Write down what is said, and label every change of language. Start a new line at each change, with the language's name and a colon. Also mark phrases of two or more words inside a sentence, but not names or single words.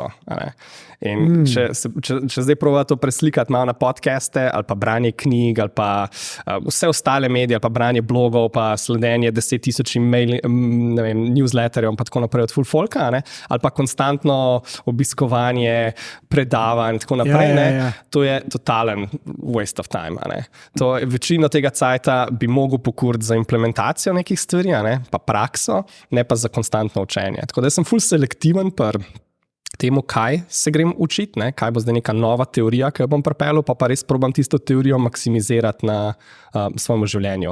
Slovenian: In če zdaj proba to preslikati malo na podcaste ali pa branje knjig ali pa vse ostale medije ali pa branje blogov pa sledenje 10,000 newsletterjev pa tako naprej od full folka, ali pa konstantno obiskovanje predavanj in tako naprej, to je totalen
English: waste of time.
Slovenian: To je večino tega cajta bi mogel pokuriti za implementacijo nekih stvari, pa prakso, ne pa za konstantno učenje. Tako da sem full selektiven temu, kaj se grem učiti, kaj bo zdaj neka nova teorija, ki jo bom pripeljal, pa res probam tisto teorijo maksimizirati na svojem življenju.